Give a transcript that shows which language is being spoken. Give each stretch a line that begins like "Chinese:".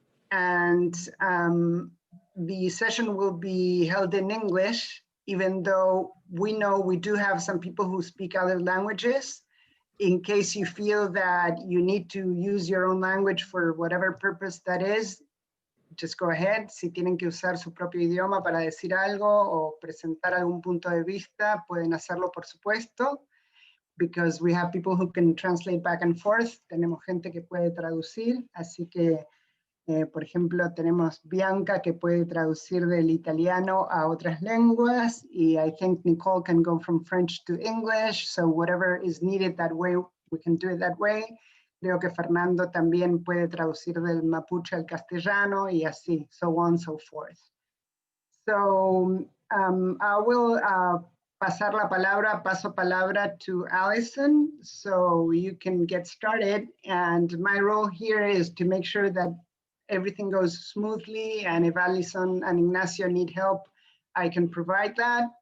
English: And the session will be held in English, even though we know we do have some people who speak other languages. In case you feel that you need to use your own language for whatever purpose that is, just go ahead.
Spanish: Si tienen que usar su propio idioma para decir algo o presentar algún punto de vista, pueden hacerlo, por supuesto,
English: because we have people who can translate back and forth.
Spanish: Tenemos gente que puede traducir, así que, por ejemplo, tenemos Bianca que puede traducir del italiano a otras lenguas, y
English: I think Nicole can go from French to English, so whatever is needed that way, we can do it that way.
Spanish: Creo que Fernando también puede traducir del Mapuche al castellano, y así,
English: so on and so forth. So I will
Spanish: pasar la palabra, paso palabra
English: to Alison, so you can get started, and my role here is to make sure that everything goes smoothly, and if Alison and Ignacio need help, I can provide that.